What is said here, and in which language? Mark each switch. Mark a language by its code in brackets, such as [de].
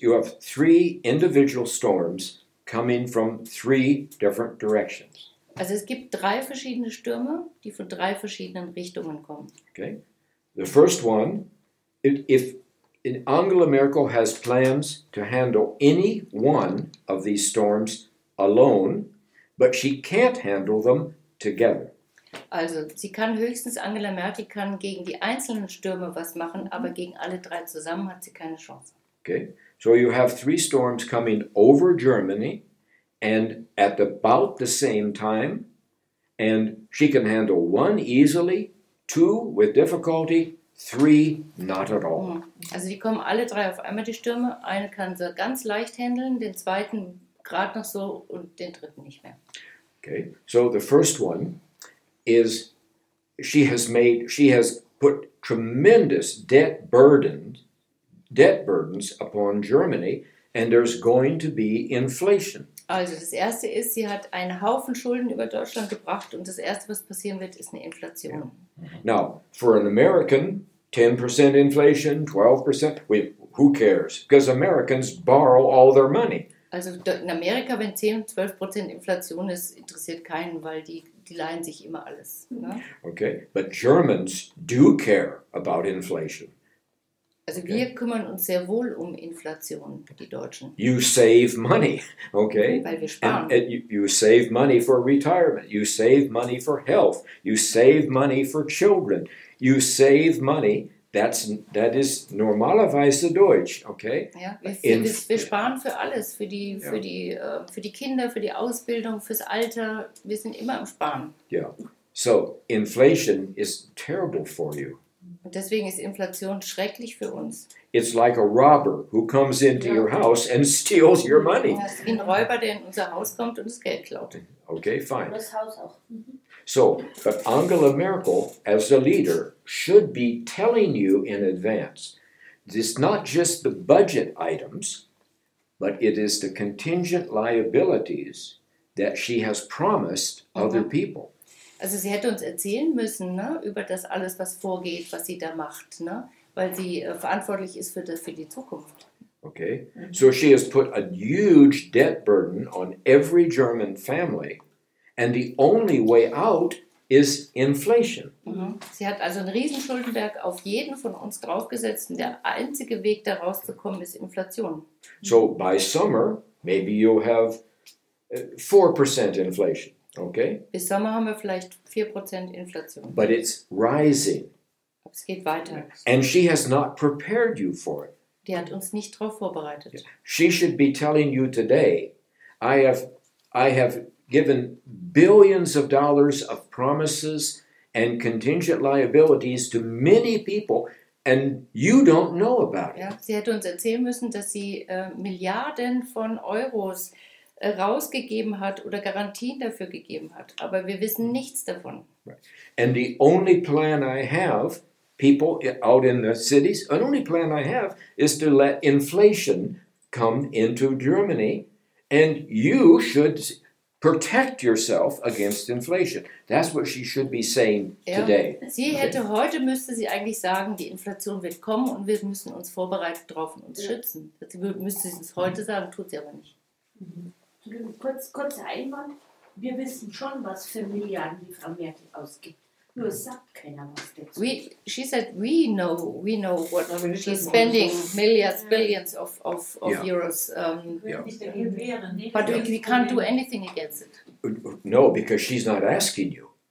[en] You have three individual storms coming from three different directions. [de] Also es gibt 3 verschiedene Stürme, die von 3 verschiedenen Richtungen kommen. [en] Okay? The first one, if Angela Merkel has plans to handle any one of these storms alone, but she can't handle them together. [de] Also sie kann höchstens, Angela Merkel kann gegen die einzelnen Stürme was machen, aber gegen alle 3 zusammen hat sie keine Chance. [en] Okay? So you have three storms coming over Germany and at about the same time, and she can handle one easily, 2 with difficulty, 3 not at all. [de] Also die kommen alle 3 auf einmal, die Stürme. Eine kann sie ganz leicht handeln, den zweiten gerade noch so und den dritten nicht mehr. [en] Okay? So the first one is she has put tremendous debt burdens upon Germany, and there's going to be inflation. [de] Also das erste ist, sie hat einen Haufen Schulden über Deutschland gebracht und das erste, was passieren wird, ist eine Inflation. [en] Now, for an American, 10% inflation, 12%, who cares? Because Americans borrow all their money. [de] Also in Amerika, wenn 10-12% Inflation ist, interessiert keinen, weil die leihen sich immer alles. Ne? [en] Okay? But Germans do care about inflation. [de] Also [en] Okay. [de] wir kümmern uns sehr wohl um Inflation, die Deutschen, [en] You save money, okay? [de] weil wir sparen. [en] And you save money for retirement. You save money for health. You save money for children. You save money. That is [de] normalerweise Deutsch, [en] okay? [de] Ja, wir In- sparen für alles, für die Kinder, für die Ausbildung, fürs Alter. Wir sind immer am Sparen. [en] Yeah. So inflation is terrible for you. [de] Und deswegen ist Inflation schrecklich für uns. [en] It's like a robber who comes into your house and steals your money. [de] Das ist wie ein Räuber, der in unser Haus kommt und das Geld klaut. [en] Okay, fine. [de] Das Haus auch. [en] So, but Angela Merkel, as a leader, should be telling you in advance. It's not just the budget items, but it is the contingent liabilities that she has promised other people. [de] Also sie hätte uns erzählen müssen, ne, über das alles, was vorgeht, was sie da macht, ne, weil sie verantwortlich ist für die Zukunft. [en] Okay? So she has put a huge debt burden on every German family, and the only way out is inflation. [de] Sie hat also einen riesen Schuldenberg auf jeden von uns draufgesetzt und der einzige Weg, da rauszukommen, ist Inflation. [en] So by summer, maybe you'll have 4% inflation, okay? [de] Bis Sommer haben wir vielleicht 4% Inflation. [en] But it's rising, [de] Aber es geht weiter. [en] and she has not prepared you for it. [de] Die hat uns nicht darauf vorbereitet. [en] She should be telling you today, I have given billions of dollars of promises and contingent liabilities to many people, and you don't know about it. [de] Ja, sie hätte uns erzählen müssen, dass sie Milliarden von Euros rausgegeben hat oder Garantien dafür gegeben hat. Aber wir wissen nichts davon. [en] And the only plan I have, people out in the cities, the only plan I have is to let inflation come into Germany, and you should protect yourself against inflation. That's what she should be saying today. [de] Müsste sie eigentlich sagen, die Inflation wird kommen und wir müssen uns vorbereitet drauf und uns schützen. Das müsste sie uns heute sagen, tut sie aber nicht. Kurzer Einwand. Wir wissen schon, was für Milliarden die Frau Merkel ausgibt. Nur es sagt keiner was dazu. [en] She said we know what she's spending billions of Yeah. euros. [de] Nicht dagegen wehren. [en] But we can't do anything against it. No, because she's not asking you.